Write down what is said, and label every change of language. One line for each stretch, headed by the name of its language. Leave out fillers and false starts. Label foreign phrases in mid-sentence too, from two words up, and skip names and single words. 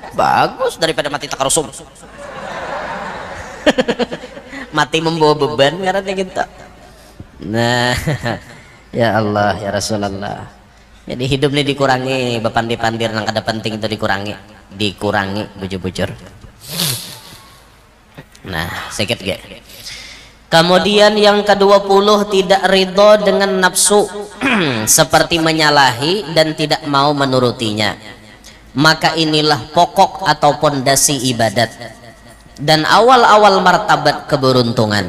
Indonesian: Bagus daripada mati tak rusum. Mati membawa beban karena gitu.
Arabic: Nah, يا الله يا رسول الله.
Banjar: Jadi hidup ini dikurangi, bepandir-pandir nang ada penting itu dikurangi bujur-bujur.
Indonesian: Nah, sedikit ge. Kemudian yang ke-20 tidak ridho dengan nafsu seperti menyalahi dan tidak mau menurutinya. Maka inilah pokok atau pondasi ibadat dan awal-awal martabat keberuntungan.